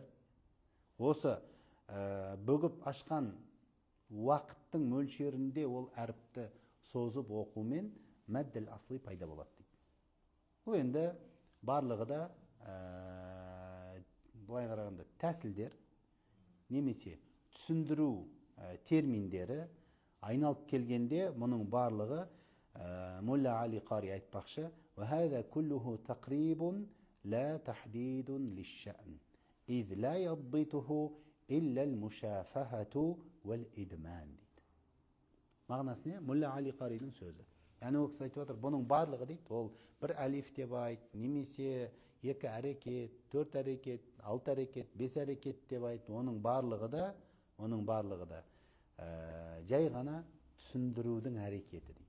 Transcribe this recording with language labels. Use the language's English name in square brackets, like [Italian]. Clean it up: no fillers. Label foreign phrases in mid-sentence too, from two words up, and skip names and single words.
[Kazakh] Осы бүгіп ашқан уақыттың мөлшерінде ол әріпті созып оқумен [Arabic] المد الأصلي [Kazakh] пайда болады дейді. Бұл енді барлығы да былай қарағанда тәсілдер немесе түсіндіру терминдері айналып келгенде мұның барлығы Мулла Али Қари айтпақшы: [Arabic] وَهَذَا كُلُّهُ تَقْرِيبٌ لَا تَحْدِيدٌ لِلشَّأْنِ إِذْ لَا يَضْبِطُهُ إِلَّا الْمُشَافَهَةُ وَالْإِدْمَانِ дейді. [Kazakh] Мағынасы не? Мулла Али Қаридің сөзі. Яғни ол кісі айтып отыр, бұның барлығы дейді, ол бір әлиф деп айт, немесе екі әрекет, төрт әрекет, алты әрекет, бес әрекет деп айт, оның барлығы да жай ғана түсіндірудің әрекеті дейді.